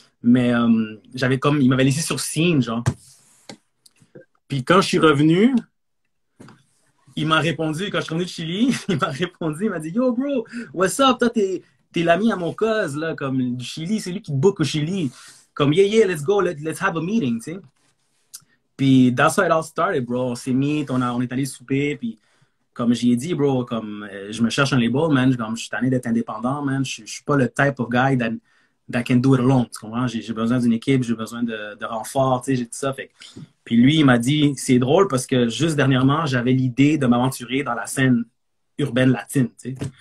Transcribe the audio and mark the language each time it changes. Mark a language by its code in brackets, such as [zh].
[fr] Mais j'avais comme, il m'avait laissé sur signe, genre. Puis quand je suis revenu, il m'a répondu, quand je suis revenu de Chili, il m'a répondu, il m'a dit, [en] yo, bro, what's up? [fr] Toi, t'es l'ami à mon cause, là, comme du Chili, c'est lui qui te book au Chili. Comme, [en] yeah, let's go, let's have a meeting, [fr] tu sais. Puis, [en] that's how it all started, bro. [fr] On s'est mis, on est allé souper, puis comme j'ai dit, bro, comme je me cherche un label, man, comme je suis tanné d'être indépendant, man. Je suis pas le [en] type of guy that can do it alone, [fr] tu comprends? J'ai besoin d'une équipe, j'ai besoin de renfort, tu sais, j'ai tout ça. Fait. Puis lui, il m'a dit, c'est drôle parce que juste dernièrement, j'avais l'idée de m'aventurer dans la scène urbaine latine, tu sais.